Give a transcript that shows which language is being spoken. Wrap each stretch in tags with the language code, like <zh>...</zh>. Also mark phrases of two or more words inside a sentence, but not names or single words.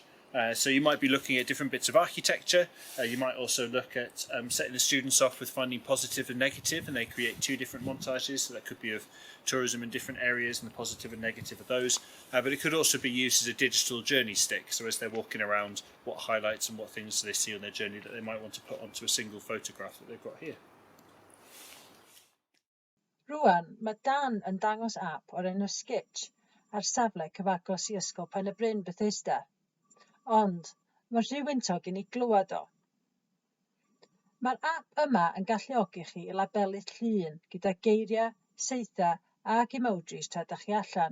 <en>So you might be looking at different bits of architecture. You might also look at setting the students off with finding positive and negative, and they create two different montages. So that could be of tourism in different areas and the positive and negative of those. But it could also be used as a digital journey stick. So as they're walking around, what highlights and what things they see on their journey that they might want to put onto a single photograph that they've got here.</en> <cy>Rwan, mae Dan yn dangos app o'r enw Sketch, ar safle cyfagos i ysgol Pen y Bryn Bethesda, ond mae rhywuntog i ni glywed o. Mae'r ap yma yn galluogi chi i labelu llun gyda geiriau, saethau ac emojis tra ydych chi allan.</cy>